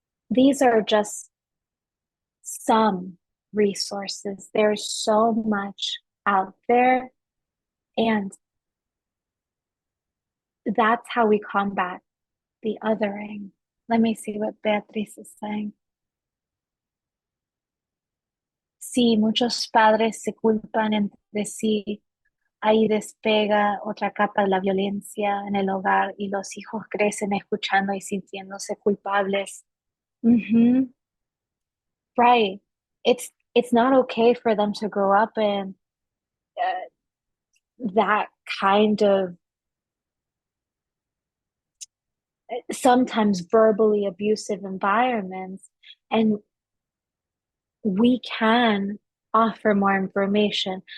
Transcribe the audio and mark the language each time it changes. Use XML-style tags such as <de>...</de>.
<en>These are just some resources. There's so much out there, and that's how we combat the othering. Let me see what Beatriz is saying.</en> <es>Sí, muchos padres se culpan entre sí. Ahí despega otra capa de la violencia en el hogar y los hijos crecen escuchando y sintiéndose culpables.</es> <en>Mhm. Right. It's not okay for them to grow up in that kind of sometimes verbally abusive environments, and we can offer more information.</en>